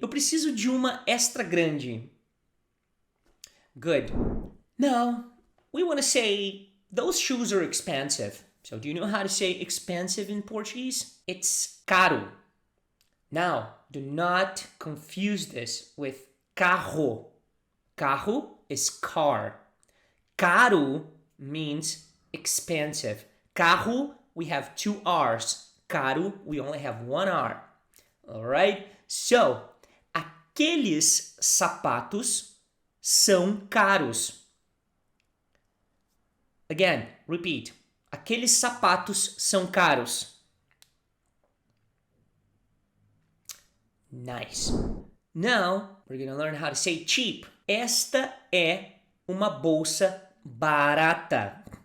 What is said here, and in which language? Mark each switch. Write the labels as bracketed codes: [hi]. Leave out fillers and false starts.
[pt] Eu preciso de uma extra grande. [en] Good. Now, we want to say, those shoes are expensive. So, do you know how to say expensive in Portuguese? It's caro. Now, do not confuse this with carro. Carro is car. Caro means expensive. Carro, we have 2 R's. Caro, we only have 1 R. Alright? [pt] So, aqueles sapatos são caros. Again, repeat. Aqueles sapatos são caros. [en] Nice. Now, we're going to learn how to say cheap. [pt] Esta é uma bolsa barata.